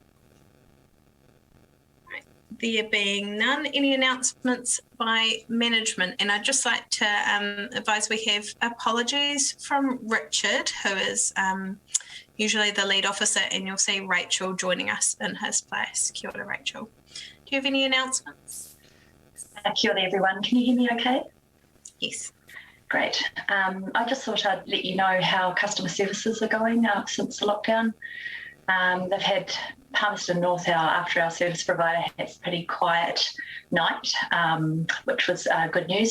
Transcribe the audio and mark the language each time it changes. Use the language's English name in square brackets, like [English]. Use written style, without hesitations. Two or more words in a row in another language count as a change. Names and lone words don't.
[English] Right. There being none, any announcements by management? And I'd just like to advise we have apologies from Richard, who is usually the lead officer, and you'll see Rachel joining us in his place. [Māori] Kia ora, Rachel. [English] Do you have any announcements? [Māori] Kia ora, [English] everyone. Can you hear me okay? Yes. Great. I just thought I'd let you know how customer services are going since the lockdown. They've had Palmerston North, our after-hour service provider, had a pretty quiet night, which was good news.